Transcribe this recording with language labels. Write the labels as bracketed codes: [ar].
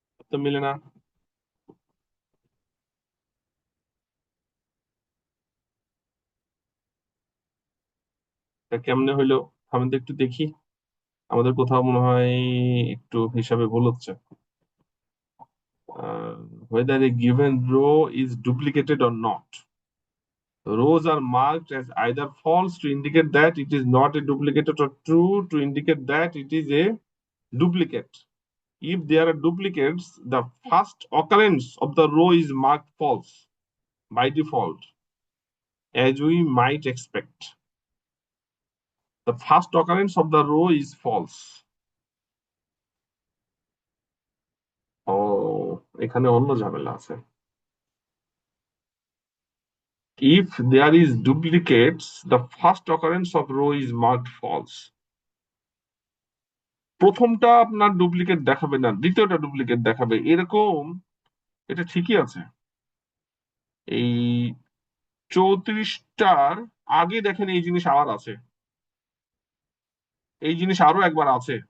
[bn] তো মিলে না। তা কেমনে হইলো? আমি তো একটু দেখি, আমাদের কোথাও মনে হয় একটু হিসাবে ভুল হচ্ছে। [en] Whether a given row is duplicated or not. Rows are marked as either false to indicate that it is not a duplicate or true to indicate that it is a duplicate. If there are duplicates, the first occurrence of the row is marked false by default, as we might expect. The first occurrence of the row is false. [bn] Oh, এখানে অন্য ঝামেলা আছে। [en] If there is duplicates, the first occurrence of row is marked false. [bn] প্রথমটা আপনার duplicate দেখাবে না, দ্বিতীয়টা duplicate দেখাবে, এরকম। এটা ঠিকই আছে। এই 34টার আগে দেখেন এই জিনিস আবার আছে, এই জিনিস আরো একবার আছে।